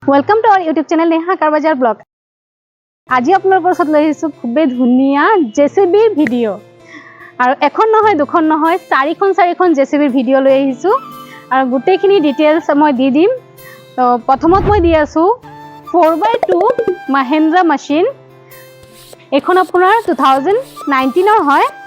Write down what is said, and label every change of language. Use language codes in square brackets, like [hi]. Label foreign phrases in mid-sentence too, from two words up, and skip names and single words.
[en] Welcome to our YouTube channel Neha Karbazar blog. [as] आज आपलोকৰ ওচৰত লৈ আহিছো খুবেই ধুনীয়া জেচিবিৰ ভিডিঅ' আৰু এখন নহয় দুখন নহয় চাৰিখন জেচিবিৰ ভিডিঅ' লৈ আহিছো আৰু গোটেইখিনি ডিটেইলছ মই দি দিম। তো প্ৰথমত মই দি আছো 4x2 মহিন্দ্ৰা মেচিন। এখন আপোনাৰ 2019 হয়।